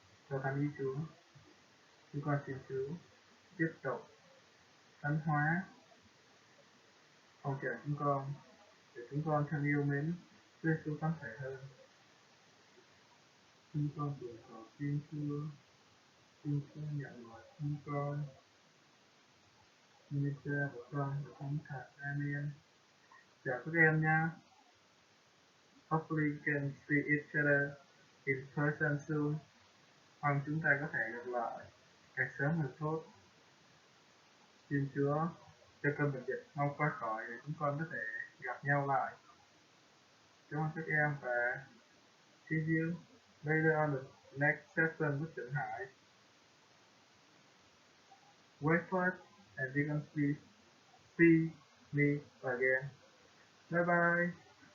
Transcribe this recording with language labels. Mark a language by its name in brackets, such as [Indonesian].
[Vietnamese] Cho thánh ý Chúa, chúng con xin Chúa tiếp tục thánh hóa phong trào chúng con để chúng con thêm yêu mến Chúa Giêsu Thánh Thể hơn. Chúng con vừa cầu xin Chúa nhận lời chúng con. Như Cha và Con và Thánh Thần. Amen. Chào các em nha. [English] Hopefully we can see each other in person soon. [Vietnamese] Mong chúng ta có thể gặp lại càng sớm càng tốt. Xin Chúa cho cơn bệnh dịch mau qua khỏi để chúng con có thể gặp nhau lại. Cảm ơn các em và [English] see you later on the next session with [Vietnamese] Tr.Hai. [English] Wait for it and you're gonna see me again. Bye bye.